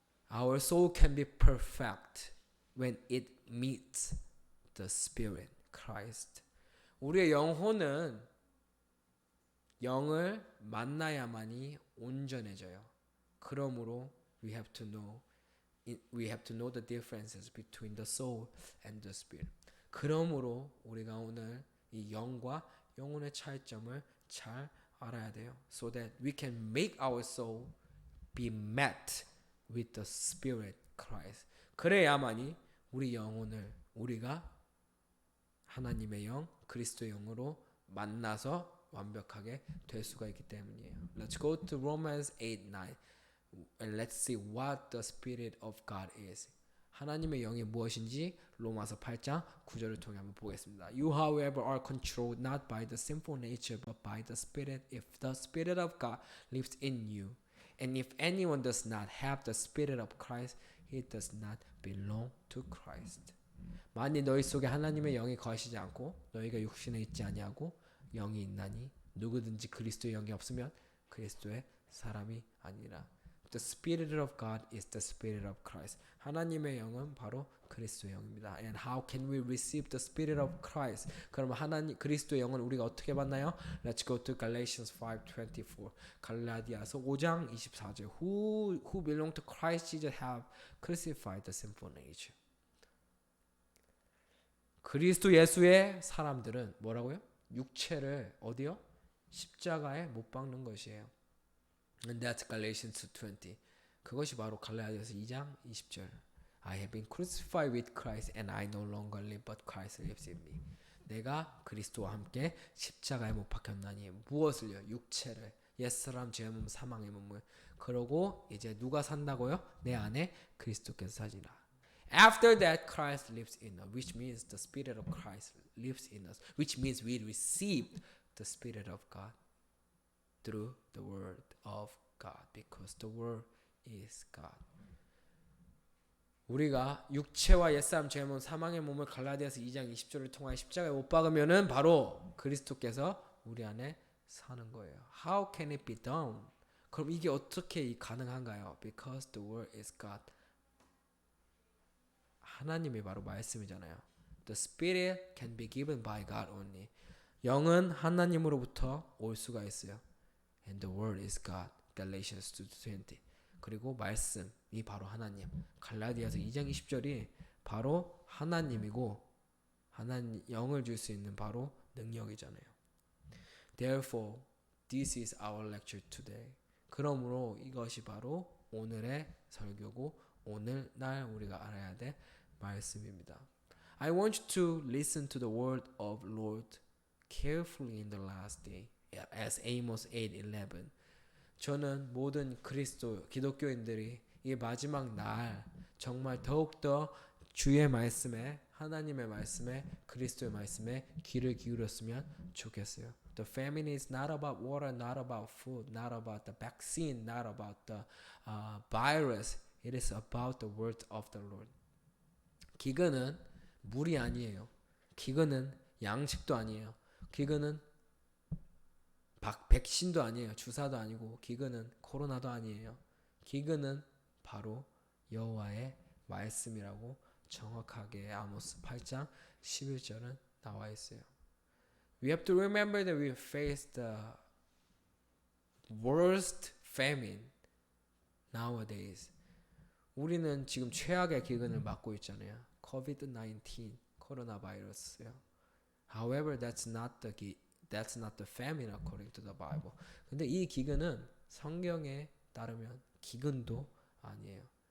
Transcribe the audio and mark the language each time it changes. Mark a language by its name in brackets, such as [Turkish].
[English] Our soul can be perfect when it meets the Spirit, Christ. [Korean] 우리의 영혼은 영을 만나야만이 온전해져요. 그러므로 [English] we have to know the differences between the soul and the spirit. [Korean] 그러므로 우리가 오늘 이 영과 영혼의 차이점을 잘 알아야 돼요. [English] So that we can make our soul be met with the spirit Christ. [Korean] 그래야만이 우리 영혼을 우리가 하나님의 영, 그리스도의 영으로 만나서 완벽하게 될 수가 있기 때문이에요. [English] Let's go to Romans 8:9 and let's see what the Spirit of God is. [Korean] 하나님의 영이 무엇인지 로마서 8장 9절을 통해 한번 보겠습니다. [English] You however are controlled not by the sinful nature but by the Spirit if the Spirit of God lives in you. And if anyone does not have the Spirit of Christ, he does not belong to Christ. [Korean] 만일 너희 속에 하나님의 영이 거하시지 않고 너희가 육신에 있지 아니하고 영이 있나니 누구든지 그리스도의 영이 없으면 그리스도의 사람이 아니라. [English] The Spirit of God is the Spirit of Christ. [Korean] 하나님의 영은 바로 그리스도의 영입니다. [English] And how can we receive the Spirit of Christ? [Korean] 그러면 그리스도의 영은 우리가 어떻게 받나요? [English] Let's go to Galatians 5:24. [Korean] 갈라디아서 5장 24절. [English] Who belong to Christ Jesus have crucified the sinful nature. [Korean] 그리스도 예수의 사람들은 뭐라고요? 육체를 어디요? 십자가에 못 박는 것이에요. [English] And that's Galatians 2:20. [Korean] 그것이 바로 갈라디아서 2장 20절. [English] I have been crucified with Christ and I no longer live but Christ lives in me. [Korean] 내가 그리스도와 함께 십자가에 못 박혔나니 무엇을요? 육체를. 옛사람 죄의 몸 사망의 몸을. 그러고 이제 누가 산다고요? 내 안에 그리스도께서 사시라. [English] After that Christ lives in us, which means the Spirit of Christ lives in us, which means we receive the Spirit of God through the Word of God, because the Word is God. [Korean] 우리가 육체와 옛사람 죄의 몸 사망의 몸을 갈라디아서 2장 20절을 통하여 십자가에 못 박으면은 바로 그리스도께서 우리 안에 사는 거예요. [English] How can it be done? [Korean] 그럼 이게 어떻게 가능한가요? [English] Because the Word is God. [Korean] 하나님이 바로 말씀이잖아요. [English] The Spirit can be given by God only. [Korean] 영은 하나님으로부터 올 수가 있어요. [English] And the Word is God. Galatians 2:20. [Korean] 그리고 말씀이 바로 하나님. 갈라디아서 2장 20절이 바로 하나님이고 하나님 영을 줄 수 있는 바로 능력이잖아요. [English] Therefore, this is our lecture today. [Korean] 그러므로 이것이 바로 오늘의 설교고 오늘날 우리가 알아야 될 말씀입니다. [English] I want you to listen to the word of Lord carefully in the last day, as Amos 8:11. [Korean] 저는 모든 기독교인들이 이 마지막 날 정말 더욱더 주의 말씀에 하나님의 말씀에 그리스도의 말씀에 귀를 기울였으면 좋겠어요. [English] The famine is not about water, not about food, not about the vaccine, not about the virus. It is about the word of the Lord. [Korean] 기근은 물이 아니에요. 기근은 양식도 아니에요. 기근은 백신도 아니에요. 주사도 아니고 기근은 코로나도 아니에요. 기근은 바로 여호와의 말씀이라고 정확하게 아모스 8장 11절은 나와 있어요. [English] We have to remember that we face the worst famine nowadays. [Korean] 우리는 지금 최악의 기근을 맞고 있잖아요. COVID-19, 코로나 바이러스요. [English] However, that's not the famine according to the Bible. [Korean] 근데 이 기근은 성경에 따르면 기근도 아니에요.